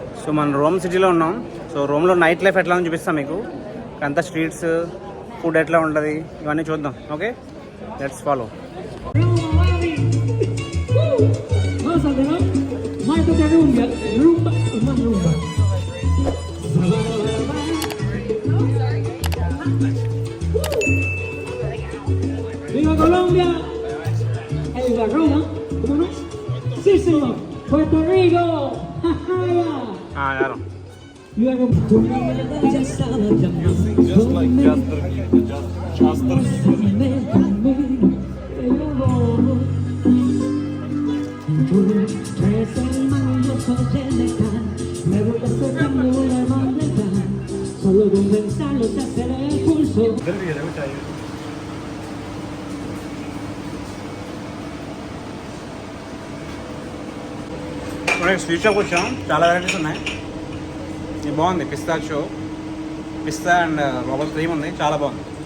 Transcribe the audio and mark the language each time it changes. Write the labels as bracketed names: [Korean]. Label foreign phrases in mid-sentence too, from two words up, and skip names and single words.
[Telugu] మనం రోమ్ సిటీలో ఉన్నాం. సో రోమ్లో [English] night life [Telugu] ఎట్లా చూపిస్తాం మీకు. అంతా [English] streets, food [Telugu] ఎట్లా ఉంటుంది ఇవన్నీ చూద్దాం. [English] Okay, let's follow. [Spanish] ¡Viva Colombia! ¡Viva Roma! ¿Cómo no? ¡Sí, señor! ¡Puerto Rico! Claro. ¡Viva Colombia! [English] Just like Jasper. [Spanish] Solo con pensarlo se acelera el pulso. [English] sweet shop [Telugu] వచ్చాం. చాలా వెరైటీస్ ఉన్నాయి. ఇది బాగుంది. పిస్తా అండ్ లోపల క్రీమ్ ఉంది. చాలా బాగుంది.